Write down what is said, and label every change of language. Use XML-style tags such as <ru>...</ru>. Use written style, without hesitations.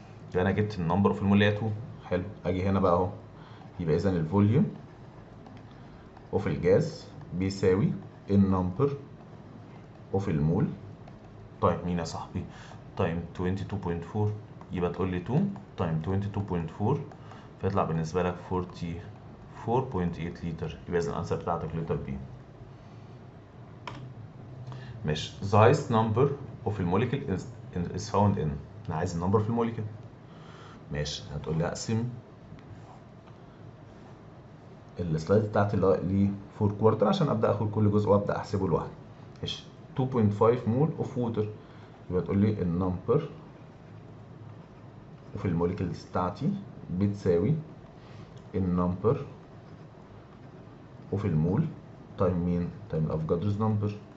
<ar>يبقى انا جبت النمبر في المول اللي هي 2. حلو، اجي هنا بقى اهو، يبقى اذا الفوليوم وفي الجاز بيساوي النمبر وفي المول. طيب مين يا صاحبي؟ تايم 22.4 يبقى تقول لي 2 تايم 22.4 فيطلع بالنسبة لك 44.8 لتر. يبقى إذا الأنسر بتاعتك لتر بي. ماشي.</ar> <en>the highest number of the molecule is found in.</en> <ar>أنا عايز النمبر في الموليكيول. ماشي. هتقول لي أقسم السلايد بتاعتي ل 4 كوارتر عشان أبدأ آخد كل جزء وأبدأ أحسبه لوحدي. ماشي. 2.5 مول اوف ووتر يبقى تقول لي النمبر وفي الموليكيولز بتاعتي بتساوي النمبر وفي المول تايم مين؟ تايم الافوكادروز نمبر.</ar>